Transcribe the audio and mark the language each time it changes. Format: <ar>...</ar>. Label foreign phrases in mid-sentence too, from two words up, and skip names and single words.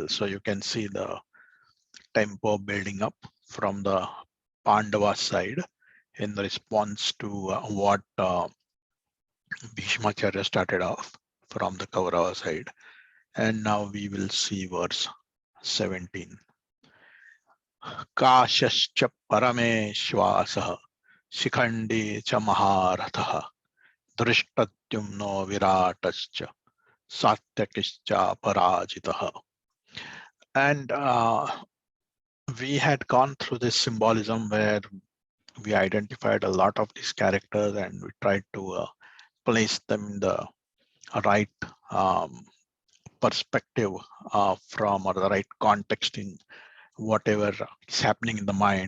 <en>So you can see the tempo building up from the Pandava side in response to what Bhishmacharya started off from the Kaurava side. And now we will see verse 17.</en> <sa>काश्यश्च परमेष्वासः शिखण्डी च महारथः धृष्टद्युम्नो विराटश्च सात्यकिश्च अपराजितः.</sa> <en>And we had gone through this symbolism where we identified a lot of these characters and we tried to place them in the right perspective from or the right context in whatever is happening in the mind.</en>